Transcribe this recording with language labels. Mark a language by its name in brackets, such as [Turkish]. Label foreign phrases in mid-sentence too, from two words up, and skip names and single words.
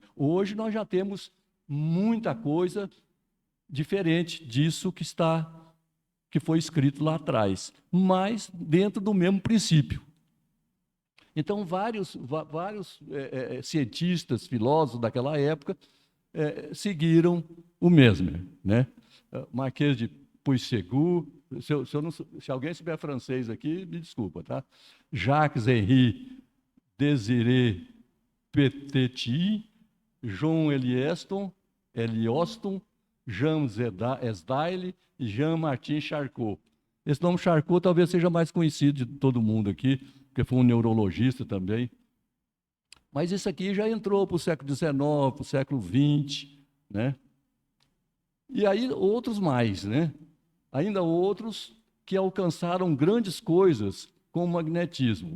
[Portuguese] Hoje nós já temos muita coisa diferente disso que foi escrito lá atrás, mas dentro do mesmo princípio. Então, vários cientistas, filósofos daquela época seguiram o mesmo, né? Marquês de Puységur, se alguém souber francês aqui, me desculpa, tá? Jacques-Henri Désiré Petit, John Elioston, Jean Esdaile e Jean-Martin Charcot. Esse nome Charcot talvez seja mais conhecido de todo mundo aqui, porque foi um neurologista também. Mas isso aqui já entrou para o século XIX, para o século XX, né? E aí outros mais, né? Ainda outros que alcançaram grandes coisas com o magnetismo.